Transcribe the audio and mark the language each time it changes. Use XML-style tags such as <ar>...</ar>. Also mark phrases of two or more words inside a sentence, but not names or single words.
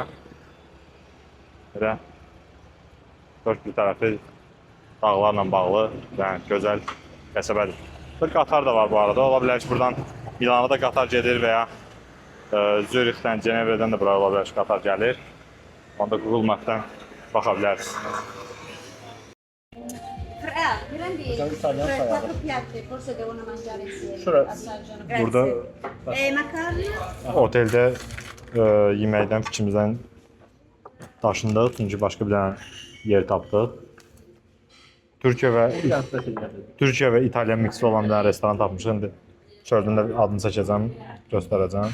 <az>Belə dörd bir tərəfi dağlarla bağlı gözəl qəsəbədir. Bir qatar da var bu arada. Ola bilər ki, buradan Milana da qatar gedir və ya Zürixdən, Cenevrədən də buraya ola bilər ki, qatar gəlir. Onda Google Map'dən baxa bilərsiniz.</az> <it>Quattro piatti, forse devono mangiare insieme.</it> <az>Şurada,</az> <it>Assaggiano. Grazie.</it> <az>burada Macaroni? oteldə yeməkdən fikrimizdən daşındıq, çünki başqa bir dənə yer tapdıq. Türkiyə və İtalyan miksi olan bir dənə restoran tapmışıq. İndi çöldün də adını çəkəcəm, göstərəcəm.</az>